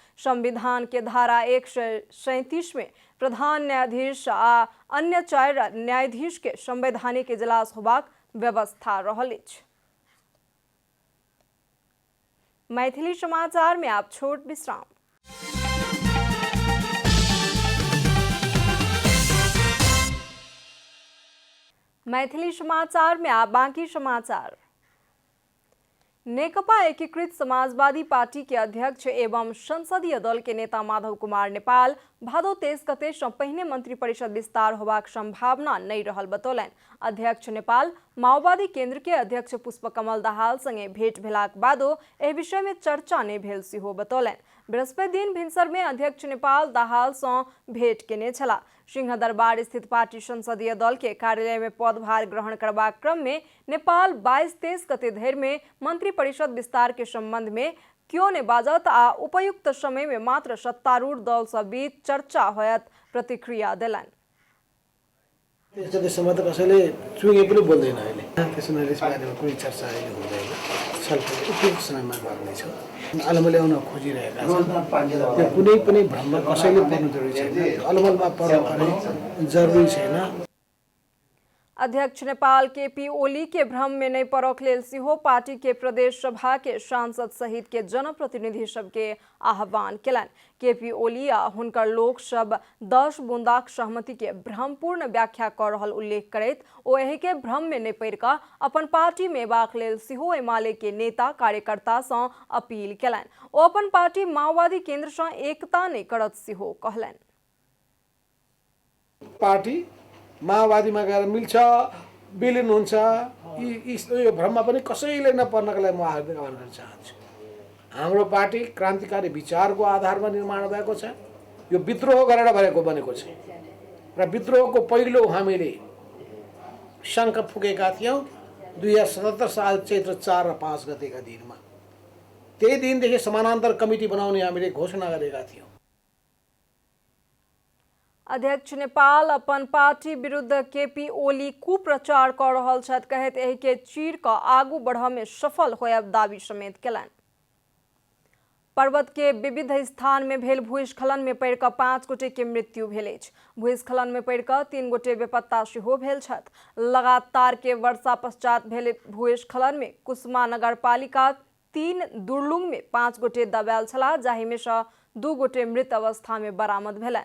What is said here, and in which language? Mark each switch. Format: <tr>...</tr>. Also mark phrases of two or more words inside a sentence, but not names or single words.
<mai>संविधान के धारा 137 में प्रधान न्यायाधीश आ अन्य 4 न्यायाधीश के संवैधानिक इजलास होबाक व्यवस्था रहल अछि। मैथिली समाचार में आप छोट विश्राम। मैथिली समाचार में आप बाकी समाचार। नेकपा एकीकृत समाजवादी पार्टी के अध्यक्ष एवं संसदीय दल के नेता माधव कुमार नेपाल भादो 23 गते सँ पहिने मंत्री परिषद विस्तार होबाक संभावना नहीं रहल बतौलनि। अध्यक्ष नेपाल माओवादी केंद्र के अध्यक्ष पुष्पकमल दाहाल संगे भेंट भेलाक बादो एहि विषय में चर्चा नहीं भेल सेहो बतौलनि। बृहस्पति दिन भिनसर में अध्यक्ष नेपाल दाहाल सँ भेंट केने छलाह। सिंहदरबार स्थित पार्टी संसदीय दल के कार्यालय में पदभार ग्रहण करबाक क्रम में नेपाल 22-23 गते धरि में मंत्री परिषद विस्तार के संबंध में क्यों ने बाजत आ उपयुक्त समय में मात्र सत्तारूढ़ दल सब बीच चर्चा होयत प्रतिक्रिया दिलनि।</mai> <ne>त्यसमा त कसैले चुङ्गे पनि बोल्दैन अहिले। त्यसमा यसबारेमा कुनै चर्चा अहिले हुँदैन। छलफल उपयुक्त समयमा गर्नेछ। अलमल ल्याउन खोजिरहेका छन्। त्यो कुनै पनि भ्रममा कसैले पर्नु जरुरी छैन। अलमलमा पर्नु जरुरी छैन। अध्यक्ष नेपाल केपी ओली के भ्रम में नहीं परख लेल सिहो पार्टी के प्रदेश सभा के सांसद सहित के जनप्रतिनिधि सबके आह्वान केलनि। केपी ओली आ हुनकर लोक सब 10 बूंदाक सहमति के भ्रमपूर्ण व्याख्या कर रहल उल्लेख करैत ओ एहि के भ्रम में नहीं पड़ि कऽ अपन पार्टी में एबाक लेल सिहो एमाले के नेता कार्यकर्ता सँ अपील केलनि। ओ अपन पार्टी माओवादी केंद्र सँ एकता नहीं करत सिहो कहलनि। पार्टी माओवादीमा गएर मिल्छ, विलिन हुन्छ, यो भ्रममा पनि कसैले नपर्नका लागि म हार्दिक आह्वान गर्न चाहन्छु। हाम्रो पार्टी क्रान्तिकारी विचारको आधारमा निर्माण भएको छ। यो विद्रोह गरेर बनेको छ र विद्रोहको पहिलो हामीले शङ्ख फुकेका थियौँ 2077 साल चैत्र 4 र 5 गतेका दिनमा। त्यही दिनदेखि समानान्तर कमिटी बनाउने हामीले घोषणा गरेका थियौँ।</ne> <mai>अध्यक्ष नेपाल अपन पार्टी विरुद्ध केपी ओली कुप्रचार कर रहल छथि कहैत एहि के चीर कऽ आगू बढ़ऽ में सफल होयब दावी समेत केलनि। पर्वत के विविध स्थान में भेल भूस्खलन में पड़ि कऽ 5 गोटे के मृत्यु भेल अछि। भूस्खलन में पड़ि कऽ 3 गोटे बेपत्ता सेहो भेल छथि। लगातार के वर्षा पश्चात भेल भूस्खलन में कुसमा नगरपालिका 3 दुर्लुंग में 5 गोटे दबायल छलाह, जाहि में सँ 2 गोटे मृत अवस्था में बरामद भेलनि।</mai>